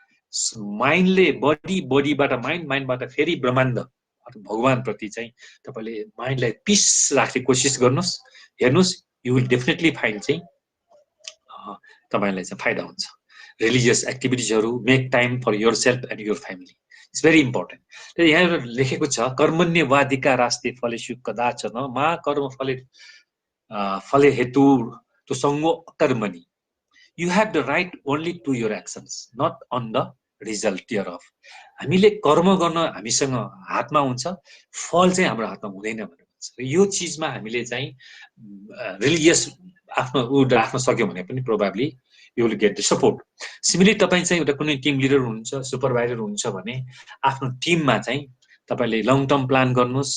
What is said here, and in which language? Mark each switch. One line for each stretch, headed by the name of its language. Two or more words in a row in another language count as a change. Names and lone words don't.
Nepali: माइन्डले बडी, बडीबाट माइन्ड, माइन्डबाट फेरि ब्रह्माण्ड भगवानप्रति चाहिँ तपाईँले माइन्डलाई पिस राख्ने कोसिस गर्नुहोस्। हेर्नुहोस्,
English: you will definitely find
Nepali: चाहिँ तपाईँलाई चाहिँ फाइदा हुन्छ।
English: religious activities, make time for yourself and your family, it's very important.
Nepali: यहाँ लेखेको छ,
Sanskrit: कर्मण्यवाधिका रास्ते फलेषु कदाचन मा कर्म फले हेतु तो सङ्गो अकर्मणि।
English: You have the right only to your actions, not on the result thereof.
Nepali: हामीले कर्म गर्न हामीसँग हातमा हुन्छ, फल चाहिँ हाम्रो हातमा हुँदैन भनेर भन्छ। यो चिजमा हामीले चाहिँ रिलिजियस आफ्नो राख्न सक्यौँ भने पनि
English: probably you will get the support.
Nepali: सिमिलरली तपाईँ चाहिँ एउटा कुनै
English: team leader
Nepali: हुनुहुन्छ, सुपरभाइजर हुनुहुन्छ भने आफ्नो टिममा चाहिँ तपाईँले
English: long term plan
Nepali: गर्नुहोस्।